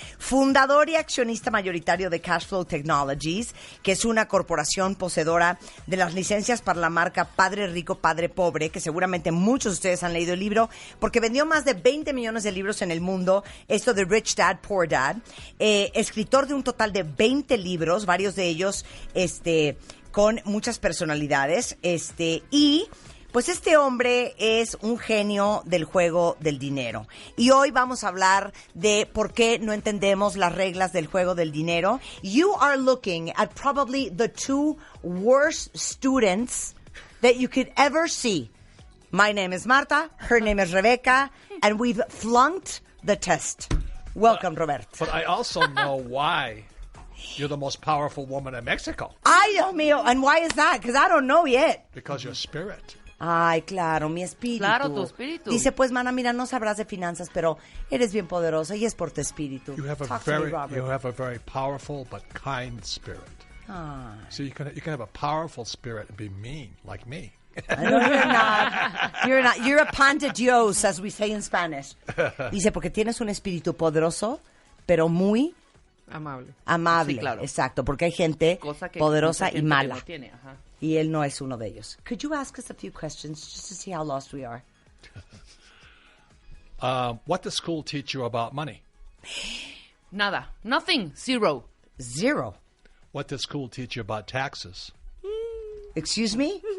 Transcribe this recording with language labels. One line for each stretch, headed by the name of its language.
Spanish: fundador y accionista mayoritario de Cashflow Technologies, que es una corporación poseedora de las licencias para la marca Padre Rico, Padre Pobre, que seguramente muchos de ustedes han leído el libro, porque vendió más de 20 millones de libros en el mundo, esto de Rich Dad, Poor Dad, escritor de un total de 20 libros, varios de ellos, con muchas personalidades, y pues este hombre es un genio del juego del dinero. Y hoy vamos a hablar de por qué no entendemos las reglas del juego del dinero.
English: You are looking at probably the two worst students that you could ever see. My name is Marta, her name is Rebecca, and we've flunked the test. Welcome, Robert. But I also know why. You're the most powerful woman in Mexico.
Spanish: Ay, Dios mío.
English: And why is that? Because I don't know yet. Because your spirit.
Spanish: Ay, claro, mi espíritu. Claro, tu espíritu. Dice, pues, mana, mira, no sabrás de finanzas, pero eres bien poderosa y es por tu espíritu.
English: You have a very powerful but kind spirit. Ah. So you can have a powerful spirit and be mean, like me. No, you're not. You're not. You're a
Spanish: pan de Dios,
English: as we say in Spanish.
Spanish: Dice, porque tienes un espíritu poderoso, pero muy amable. Sí, claro. Exacto, porque hay gente poderosa y mala. No tiene, ajá. Y él no es uno de ellos.
English: Could you ask us a few questions just to see how lost we are? What does school teach you about money?
Spanish: Nada.
English: Nothing. Zero. Zero. What does school teach you about taxes? Excuse me?